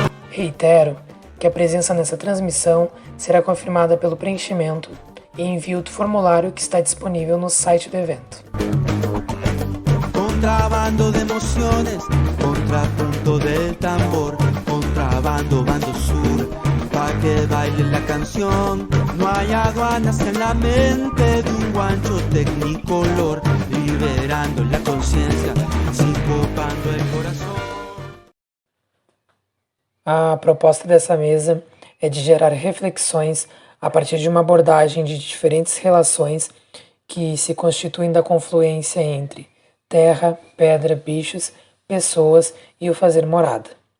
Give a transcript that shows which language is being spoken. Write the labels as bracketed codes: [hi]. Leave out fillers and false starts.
[pt] Reitero que a presença nessa transmissão será confirmada pelo preenchimento e envio do formulário que está disponível no site do evento. [es] Contrabando de emociones, contrapunto del tambor, contrabando bando sur, pa' que baile la canción. No hay aduanas en la mente de un guancho tecnicolor, liberando la conciencia, sincopando el corazón. [pt] A proposta dessa mesa é de gerar reflexões a partir de uma abordagem de diferentes relações que se constituem da confluência entre terra, pedra, bichos, pessoas e o fazer morada.